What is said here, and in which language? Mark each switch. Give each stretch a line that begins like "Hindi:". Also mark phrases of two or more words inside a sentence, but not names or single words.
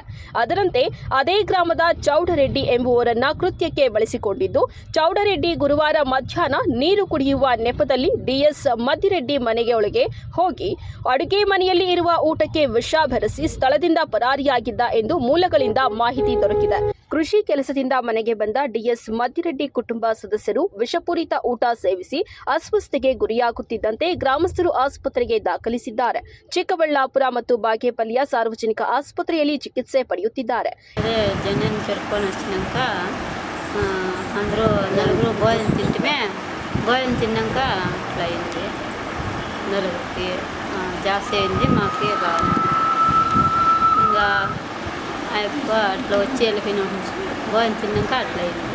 Kannada: ಅದರಂತೆ ಅದೇ ಗ್ರಾಮದ ಚೌಡರೆಡ್ಡಿ ಎಂಬುವರನ್ನ ಕೃತ್ಯಕ್ಕೆ ಬಳಸಿಕೊಂಡಿದ್ದು ಚೌಡರೆಡ್ಡಿ ಗುರುವಾರ ಮಧ್ಯಾಹ್ನ ನೀರು ಕುಡಿಯುವ ನೆಪದಲ್ಲಿ ಡಿಎಸ್ ಮದ್ದಿರೆಡ್ಡಿ ಮನೆಗೆ ಒಳಗೆ ಹೋಗಿ ಅಡುಗೆ ಮನೆಯಲ್ಲಿ ಇರುವ ಊಟಕ್ಕೆ ವಿಷ ಬೆರೆಸಿ ಸ್ಥಳದಿಂದ ಪರಾರಿಯಾಗಿದ್ದ ಎಂದು ಮೂಲಗಳಿಂದ ಮಾಹಿತಿ ದೊರಕಿದೆ. ಕೃಷಿ ಕೆಲಸದಿಂದ ಮನೆಗೆ ಬಂದ ಡಿಎಸ್ ಮದ್ದಿರೆಡ್ಡಿ ಕುಟುಂಬ ಸದಸ್ಯರು ವಿಷಪೂರಿತ ಊಟ ಸೇವಿಸಿ ಅಸ್ವಸ್ಥತೆಗೆ ಗುರಿಯಾಗುತ್ತಿದ್ದಂತೆ ಗ್ರಾಮಸ್ಥರು ಆಸ್ಪತ್ರೆಗೆ ದಾಖಲಿಸಿದ್ದಾರೆ. ಚಿಕ್ಕಬಳ್ಳಾಪುರ ಮತ್ತು ಬಾಗೇಪಲ್ಲಿಯ ಸಾರ್ವಜನಿಕ ಆಸ್ಪತ್ರೆಯಲ್ಲಿ ಚಿಕಿತ್ಸೆ ಪಡೆಯುತ್ತಿದ್ದಾರೆ.
Telugu: అందరూ నలుగురు భోజనం తిన్నాక అట్లా అయింది. నలుగురికి జాస్తి అయింది. మాకు కాదు ఇంకా అట్లా వచ్చి వెళ్ళిపోయిన భోజనం తిన్నాక అట్లా అయింది.